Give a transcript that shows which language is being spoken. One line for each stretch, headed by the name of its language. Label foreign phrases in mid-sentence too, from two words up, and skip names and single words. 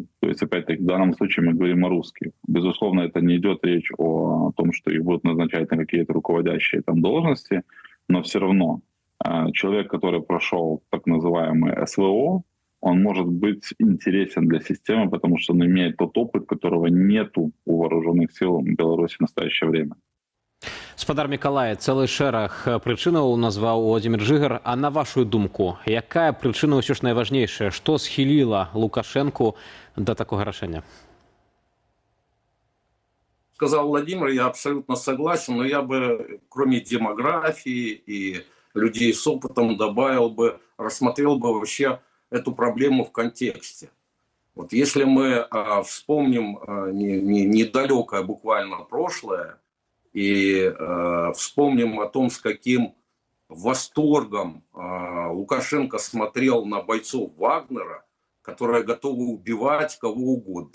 Russian: То есть, опять-таки, в данном случае мы говорим о русских. Безусловно, это не идет речь о том, что их будут назначать на какие-то руководящие там должности, но все равно человек, который прошел так называемый СВО, он может быть интересен для системы, потому что он имеет тот опыт, которого нету у вооруженных сил Беларуси в настоящее время.
Belarusian: Спадар Мікалай, цэлы шэраг прычынаў назваў Владзімір Жыгар. А на вашу думку, якая прычына ўсё ж найважнейшая? Што схіліла Лукашэнку да такога рашэння?
Russian: Сказал Владимир, я абсолютно согласен, но я бы, кроме демографии и людей с опытом, добавил бы, рассмотрел бы вообще эту проблему в контексте. Вот если мы вспомним недалекое буквально прошлое, и вспомним о том, с каким восторгом Лукашенко смотрел на бойцов Вагнера, которые готовы убивать кого угодно.